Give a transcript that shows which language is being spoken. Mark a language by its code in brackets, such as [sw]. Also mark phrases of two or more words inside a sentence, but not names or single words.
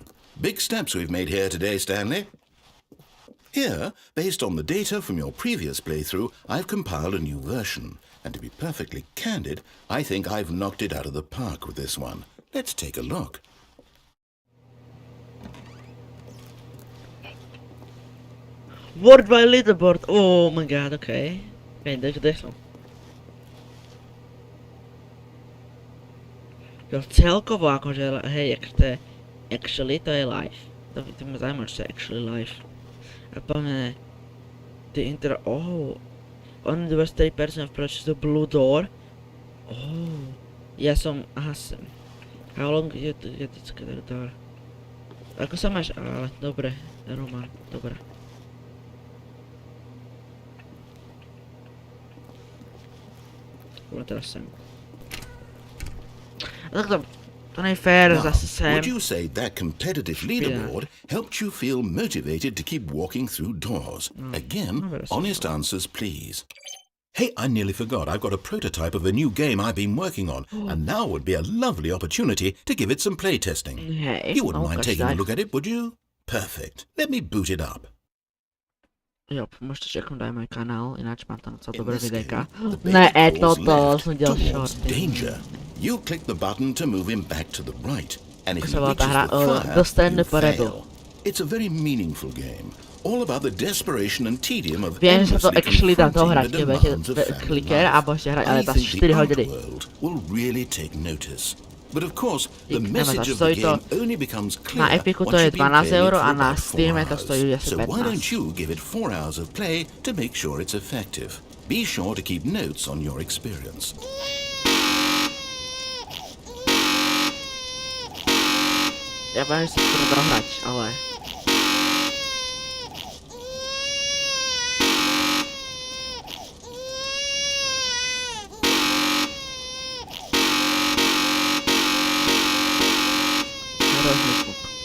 [en] Big steps we've made here today, Stanley. Here, based on the data from your previous playthrough, I've compiled a new version. And to be perfectly candid, I think I've knocked it out of the park with this one. Let's take a look. Word by leaderboard, oh my god, okay. [sk] Kde som? Jo, celkovo akože, hej, to je, actually to je live. To ma zaujíma, čo je [en] actually live. [sk] A plne, [en] only 23% approaches the blue door. [sk] Oh, ja som, [en] how long je this door? [sk] Ako sa máš, ale dobre, Roman, dobre. Teraz sem. Tak to nie fair, [en] Now, [sk] zase sem. [en] would you say that competitive leaderboard helped you feel motivated to keep walking through doors? Again, honest answers, please. Hey, I nearly forgot. I've got a prototype of a new game I've been working on, and now would be a lovely opportunity to give it some playtesting. [sk] Hej, [en] You wouldn't mind taking a [sk] tak. [en] look at it, would you? Perfect. Let me boot it up. [sk] Jo, môžete čeknúť aj môj kanál, ináč mám tam celé [en] In [sk] dobré [en] this game, [sk] videjka. [en] the [sk] Ne, [en] baby falls [sk] toto [en] left [sk] som delal towards shorty. [en] danger. You click the button to move him back to the right, and if he [sk] Sa volá tá [en] reaches [sk] hra, [en] the fire, [sk] Dostane [en] you [sk] poredu. [en] fail. It's a very meaningful game, all about the desperation and tedium of [sk] Viem, že sa to [en] endlessly [sk] actually dá [en] confronting [sk] dohrať, [en] the [sk] keď budete [en] demands of family [sk] kliker a [en] life. [sk] môžete hrať, [en] I [sk] ale tá think 4 [en] the [sk] hodiny. [en] outworld will really take notice. But of course, the [sk] Nevadá, [en] message of the [sk] stojí to... [en] game only becomes [sk] Na [en] clear [sk] Epiku to [en] once [sk] je [en] you've been [sk] 12 [en] playing it euro for [sk] a na [en] about 4 [sk] Steame to [en] hours. [sk] stojí asi [en] So why don't [sk] 15. [en] you give it 4 hours of play to make sure it's effective? Be sure to keep notes on your experience. [sk] Ja budem si to dohrať, ale... Hrozný zvuk.